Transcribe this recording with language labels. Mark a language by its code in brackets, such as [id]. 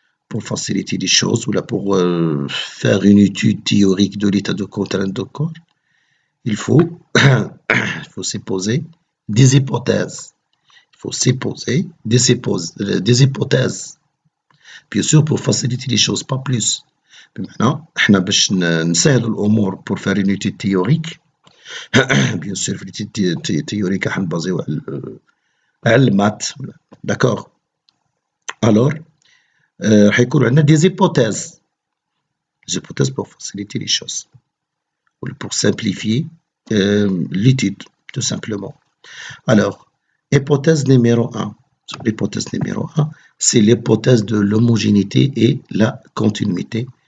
[fr] pour faciliter les choses ou là pour faire une étude théorique de l'état de contrainte de corps, il faut, il faut supposer des hypothèses. Il faut supposer des hypothèses. Bien sûr, pour faciliter les choses, pas plus. [ar] بمعنى احنا باش نسهلوا الامور [fr] pour faire une étude théorique. Bien sûr [ar] في [fr] l'étude théorique [ar] راح نبازيو على المات. [fr] D'accord. Alors [ar] راح يكون عندنا [fr] des hypothèses. Des hypothèses pour faciliter les choses. Ou pour simplifier l'étude, tout simplement. Alors, hypothèse numéro 1. L'hypothèse numéro 1, c'est l'hypothèse de l'homogénéité et la continuité.